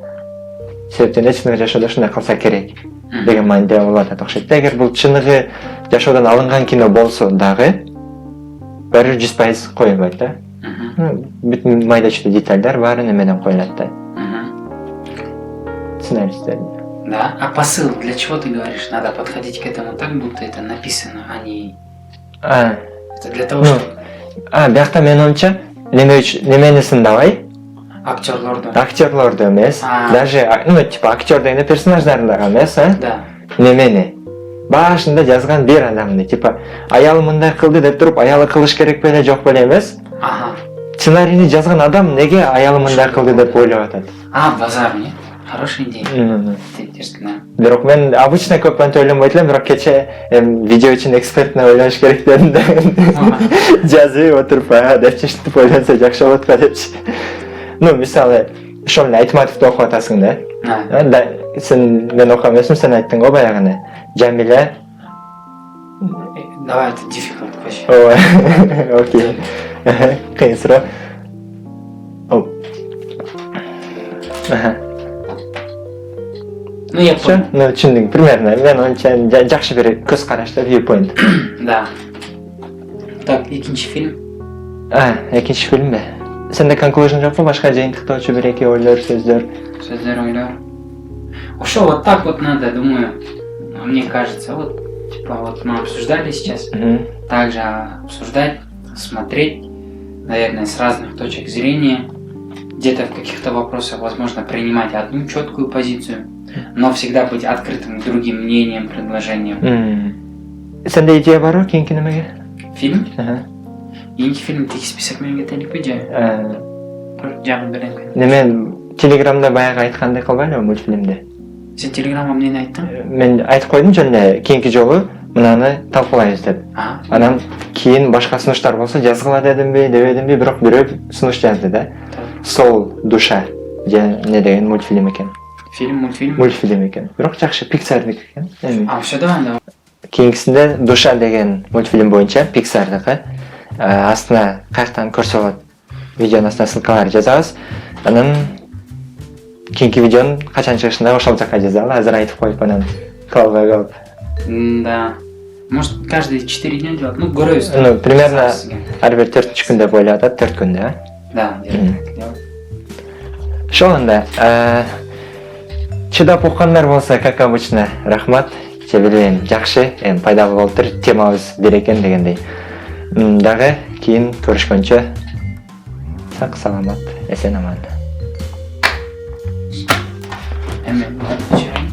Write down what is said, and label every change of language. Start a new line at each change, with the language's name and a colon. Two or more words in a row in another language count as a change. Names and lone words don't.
Kyrgyz: Себептен чыныгы жашоодо ушундай кылса керек деген мааниде болуп атат окшойт. Эгер бул чыныгы жашоодон алынган кино болсо дагы баары 100% коюлбайт да. Бүтүн майда-чүйдө детальдар баары немеден коюлат да. Сценаристер.
Russian: Да, а посыл, для чего ты говоришь, надо подходить к этому так, будто это написано, а не... Это для того, чтобы...
Kyrgyz: Биякта мен оюмча, немени сындабай. актерлорду эмес,
Russian: даже ну типа
Kyrgyz: актер дегенде персонаждарын дагы эмес,
Russian: Да.
Kyrgyz: Немени башында жазган бир адамды типа аялы мындай кылды деп туруп аялы кылыш керек беле жок беле эмес. Сценарийни жазган адам неге аялы мындай кылды деп ойлоп атат. Базар,
Russian: не? Хорошая идея.
Kyrgyz: Бирок мен обычно көп антип ойлонбойт элем, бирок кече видео үчүн экспертно ойлош керек дедим да. Жазып отуруп деп чечтип ойлонсо жакшы болот го депчи. Ну, мисалы, ошону Айтматовду окуп атасың да. Сен мен окуп эмесмин, сен айттың го баягыны. Жамиля.
Russian: Давай, это
English: difficult question.
Kyrgyz: Ой, окей. Кыйын суроо.
Russian: Ну, я понял. Ну,
Kyrgyz: түшүндүң, примерно. Мен онча жакшы бир көз карашта viewpoint. Да. Так, экинчи фильм. Экинчи фильмби? Сенде conclusion жокпу? Башка жыйынтыктоочу бир эки ойлор, сөздөр? Сөздөр, ойлор.
Russian: Ошо вот так вот надо, думаю. Мне кажется, вот, типа, вот мы обсуждали сейчас. Также обсуждать, смотреть, наверное, с разных точек зрения. Где-то в каких-то вопросах, возможно, принимать одну четкую позицию, но всегда быть открытым к другим мнениям, предложениям.
Kyrgyz: Сенде идея барбы кийинки немеге?
Russian: Фильм?
Kyrgyz: Кийинки фильм тек список менен кетелик идея. Жагын берем. Мен Телеграмда баягы айткандай кылбайлыбы мультфильмде? Сен Телеграмга эмнени айттың? Мен айтып койдум жөн эле кийинки жолу мынаны талкуулайбыз деп. Анан кийин башка сунуштар болсо жазгыла дедимби, дебедимби, бирок бирөө сунуш жазды да. Сол душа же не деген мультфильм экен. Мультфильм? Мультфильм экен. Бирок жакшы Pixar'дык экен. Ошо да. Кийинкисинде душа деген мультфильм боюнча Pixar'дыкы астына каяктан көрсө болот. Видеонун астына ссылкалар жазабыз. Анан кийинки видеонун качан чыгышында ошол жака жазалы. Азыр айтып коюп анан калбай калып.
Russian: Да. Может, каждые 4 дня делать? Ну,
Kyrgyz: көрөбүз.
Russian: Ну, примерно
Kyrgyz: ар бир 4 күндө ойлоп атат, 4 күндө.
Russian: Да, делать.
Kyrgyz: Ошол анда чыдап уккандар болсо,
Russian: как обычно,
Kyrgyz: рахмат. Билбейм, жакшы, пайдалуу болуптур, темабыз бир экен дегендей. Дагы кийин көрүшкөнчө сак саламат, эсен аман.